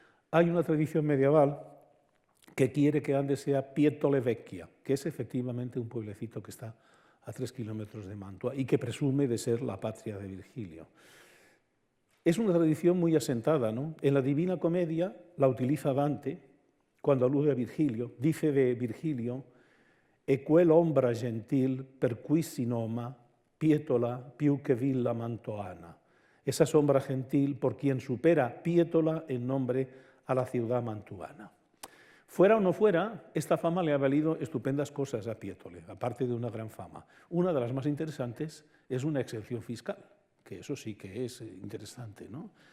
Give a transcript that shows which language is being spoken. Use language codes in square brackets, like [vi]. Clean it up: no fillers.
[es] Hay una tradición medieval que quiere que Andes sea Pietole Vecchia, que es efectivamente un pueblecito que está a 3 kilómetros de Mantua y que presume de ser la patria de Virgilio. Es una tradición muy asentada, ¿no? En la Divina Comedia la utiliza Dante cuando alude a Virgilio. Dice de Virgilio: [it] «E quell'ombra gentil per cui si noma Pietola più che villa mantoana». [es] Esa sombra gentil por quien supera Pietola en nombre a la ciudad mantuana. Fuera o no fuera, esta fama le ha valido estupendas cosas a Pietole, aparte de una gran fama. Una de las más interesantes es una exención fiscal, que eso sí que es interesante, ¿no?